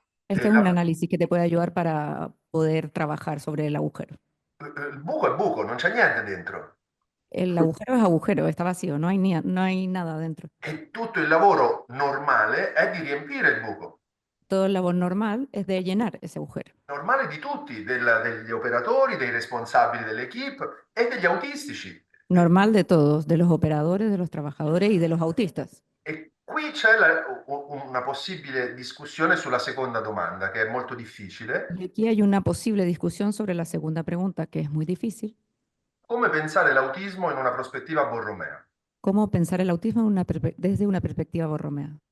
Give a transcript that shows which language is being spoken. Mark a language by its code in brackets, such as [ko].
[es] Este es un análisis que te puede ayudar para poder trabajar sobre el agujero. [it] Il buco è buco, non c'è niente dentro. [es] El agujero es agujero, está vacío, no hay nada dentro. [it] E tutto il lavoro normale è di riempire il buco. [es] Todo el labor normal es de llenar ese agujero. [it] Normale di tutti, degli operatori, dei responsabili dell'equipe e degli autistici. [es] Normal de todos, de los operadores, de los trabajadores y de los autistas. [it] E qui c'è una possibile discussione sulla seconda domanda, che è molto difficile. [es] Y aquí hay una posible discusión sobre la segunda pregunta, que es muy difícil. [it] Come pensare l'autismo in una prospettiva borromea? [es] ¿Cómo pensar el autismo desde una perspectiva borromea?